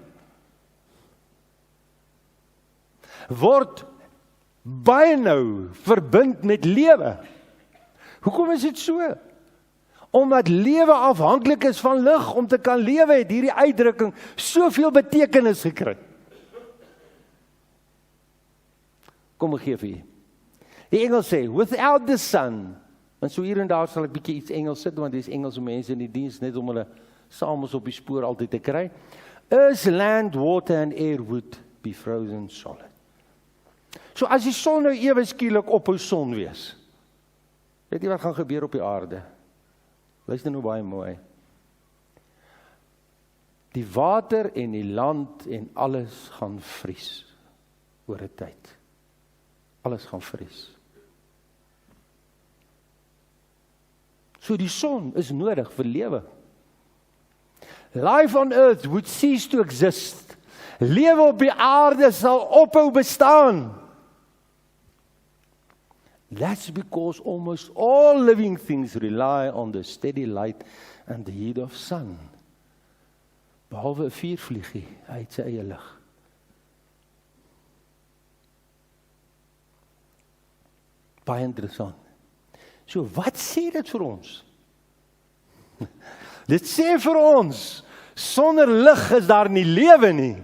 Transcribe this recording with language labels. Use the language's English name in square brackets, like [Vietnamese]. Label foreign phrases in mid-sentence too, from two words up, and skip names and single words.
[Afrikaans] Word baie nou verbind met lewe. Hoekom is dit so? Omdat lewe afhanklik is van lig, om te kan lewe, het hierdie uitdrukking soveel betekenis gekry. Kom ek gee vir julle. Die Engels sê, [English] without the sun, [Afrikaans] en so hier en daar sal ek bietjie iets Engels sit, want dis Engelse mense in die diens, net om hulle saam op die spoor altyd te kry. [English] Earth, land, water and air would be frozen solid. [Afrikaans] So as die son nou ewe skielik ophou son wees, weet jy wat gaan gebeur op die aarde? Luister nou baie mooi. Die water en die land en alles gaan vries oor 'n tyd. Alles gaan vries. So die son is nodig vir lewe. [English] Life on earth would cease to exist. [Afrikaans] Lewe op die aarde sal ophou bestaan. [English] That's because almost all living things rely on the steady light and the heat of sun. [Afrikaans] Behalwe 'n vuurvliegie, hy het sy eie lig. Baie interessant. So, wat sê dit vir ons? Dit sê vir ons, sonder lig is daar nie lewe nie.